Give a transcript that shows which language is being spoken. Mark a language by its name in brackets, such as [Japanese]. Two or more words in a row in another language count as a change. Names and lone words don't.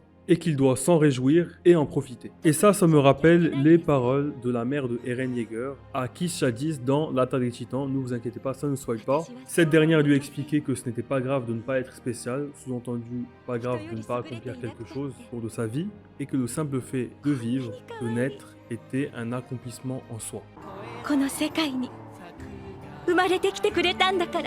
[French] Et qu'il doit s'en réjouir et en profiter. Et ça me rappelle les paroles de la mère de Eren Yeager à Kiss Shadis dans L'attaque des Titans. Ne vous inquiétez pas, ça ne spoil pas. Cette dernière lui expliquait que ce n'était pas grave de ne pas être spécial, sous-entendu pas grave de ne pas accomplir quelque chose au cours de sa vie, et que le simple fait de vivre, de naître, était un accomplissement en soi. [Japanese] この世界に生まれてきてくれたんだから。